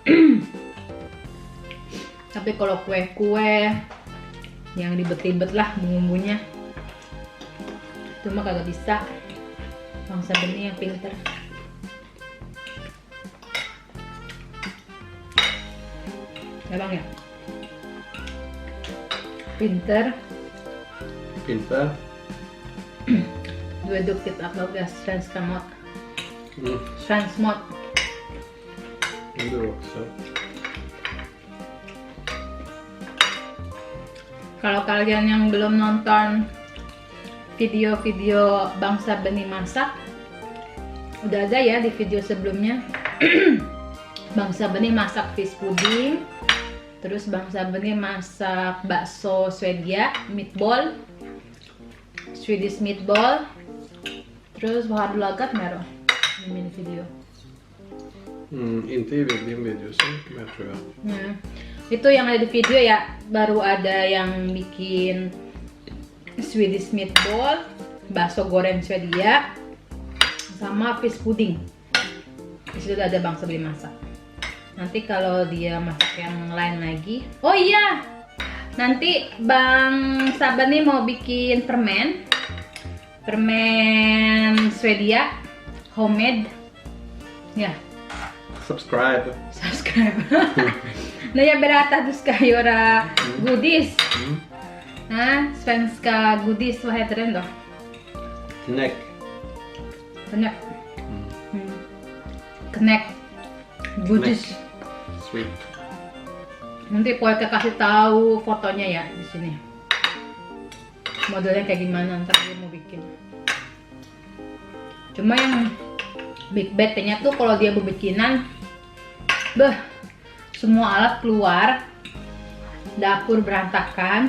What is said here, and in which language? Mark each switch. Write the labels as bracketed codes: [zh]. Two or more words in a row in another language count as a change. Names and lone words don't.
[id] Tapi kalau kue-kue yang ribet-ribet lah bumbunya, itu mah kagak bisa. Bangsa Beni yang pinter. Ya bang ya? Pinter. Pinter. [sv] Du är duktigt att laga svenska mat. Mm. Svensk mat. Du också. [id] Kalau kalian yang belum nonton video-video Bangsa Beni masak, udah ada ya di video sebelumnya. Bangsa Beni masak [en] fish pudding, [id] terus Bangsa Beni masak bakso Swedia, [en] meatball, Swedish meatball, [id] terus [sv] vad har du lagat med då i min video? Inte i din video så mycket mer tror jag. [id] Itu yang ada di video ya, baru ada yang bikin [en] Swedish meatball, [id] bakso goreng Swedia, sama fish pudding. Di situ ada Bangsa Beni masak. Nanti kalau dia masak yang lain lagi, oh iya, nanti Bangsa Beni mau bikin permen Swedia homemade ya. Subscribe. [sv] När jag berättar du ska göra godis. Svenska godis, vad heter den då? Knäck. Knäck. Knäck. Godis. Sweet. [id] Nanti Polka kasih tahu fotonya ya di sini. Modelnya kayak gimana ntar dia mau bikin. Cuma yang [en] big bad- [id] nya tuh kalau dia berbikinan, semua alat keluar, dapur berantakan.